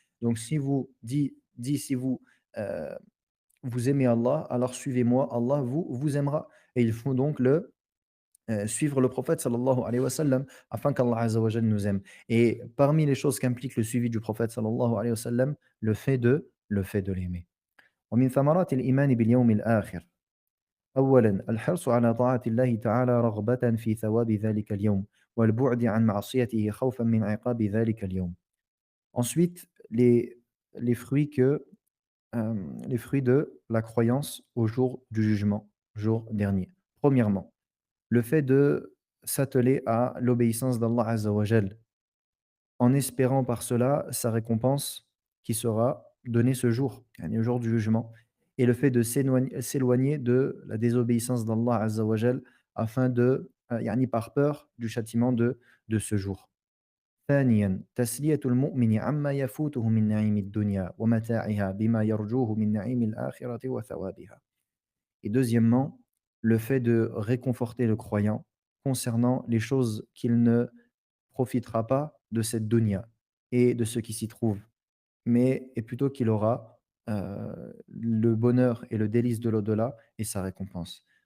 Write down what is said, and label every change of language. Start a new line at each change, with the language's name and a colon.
French: Donc si vous si vous, heu, vous aimez Allah, alors suivez-moi, Allah vous aimera et il faut donc suivre le prophète sallallahu alayhi wa sallam afin qu'Allah azza wa jalla nous aime et parmi les choses qu'implique le suivi du prophète sallallahu alayhi wa sallam, le fait de l'aimer.
Arabic: ومن ثمرات الإيمان باليوم الآخر أولًا الحرص على طاعة الله تعالى رغبة في ثواب ذلك اليوم، والبعد عن معصيته خوفًا من عقاب ذلك اليوم.
French: Ensuite, les fruits les fruits de la croyance au jour du jugement, jour dernier. Premièrement, le fait de s'atteler à l'obéissance d'Allah Azza wa Jal en espérant par cela sa récompense qui sera donnée ce jour, yani au jour du jugement. Et le fait de s'éloigner de la désobéissance d'Allah Azza wa Jal afin yani par peur du châtiment de ce jour.
Arabic: ثانيا تسلية المؤمن عما يفوته من نعيم الدنيا ومتاعها بما يرجوه من نعيم الآخرة وثوابها.
French: Et deuxièmement, le fait de réconforter le croyant concernant les choses qu'il ne profitera pas de cette dunya et de ce qui s'y trouve, mais et plutôt qu'il aura, le bonheur et le délice de l'au-delà et sa récompense.